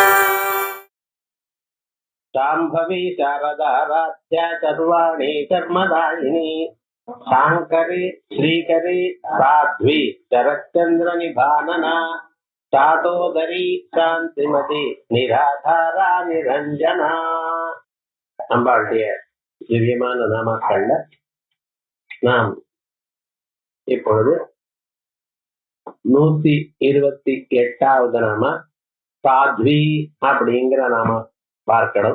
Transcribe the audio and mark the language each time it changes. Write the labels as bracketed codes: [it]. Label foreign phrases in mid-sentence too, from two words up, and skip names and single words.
[sa] शाम्भवी शारदाराध्या सर्वाणि कर्मदायिनी शाङ्करी श्रीकरी साध्वी शरच्चन्द्र निभानना चाटोदरी शान्तिमती निराधारा निरञ्जना [ta] அம்பாளுடைய திவ்யமான நாமாக்கள்ல நாம் இப்பொழுது 128வது நாம சாத்வி அப்படிங்கிற நாம பார்க்கணும்.